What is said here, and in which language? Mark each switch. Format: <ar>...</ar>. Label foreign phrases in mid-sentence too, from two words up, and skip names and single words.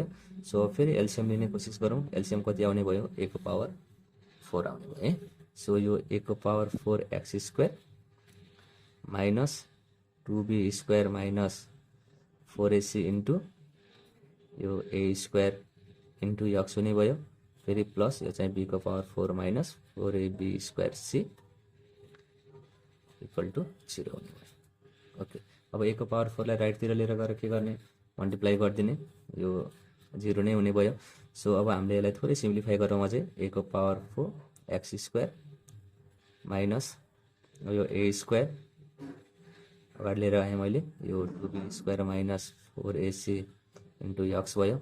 <ne>सो फेरि एलसिएम लिने कोसिस गरौँ। एलसिएम कति आउने भयो, ए को पावर 4 आउने भयो है। सो यो ए को पावर 4</ne> <en>x square minus 2b square minus 4ac into</en> <ne>यो ए स्क्वायर इन्टु एक्स हुने भयो। फेरि प्लस यो चाहिँ बी को पावर 4</ne> <en>minus 4ab square c equal to 0</en> <ne>हुने भयो। ओके, अब ए को पावर 4 लाई राइटतिर लिएर गएर के गर्ने, मल्टिप्लाई गरिदिने, यो 0 नै हुने भयो। सो अब हामीले यसलाई थोरै सिम्प्लिफाई गरौँ अझै, ए को पावर 4</ne> <en>x square minus</en> <ne>यो ए स्क्वायर अगाडि लिएर आएँ मैले, यो 2b स्क्वायर माइनस 4ac इन्टु एक्स भयो।</ne>